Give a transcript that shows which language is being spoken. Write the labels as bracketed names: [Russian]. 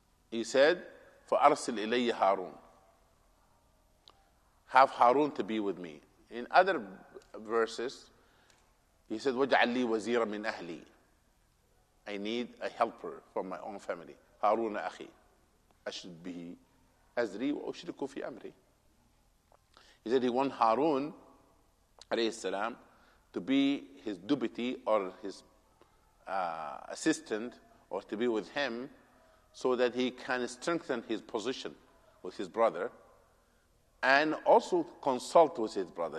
[English] He said, [Arabic] فَأَرْسِلْ إِلَيَّ هَارُونَ, [English] have Harun to be with me. In other verses, he said, [Arabic] وَاجْعَلْ لِي وَزِيرًا مِنْ أَهْلِي, [English] I need a helper from my own family. [Arabic] هارون أخي أشد به أزري وأشركه في أمري. [English] He said he wants Harun alayhi salam to be his deputy or his assistant, or to be with him so that he can strengthen his position with his brother and also consult with his brother.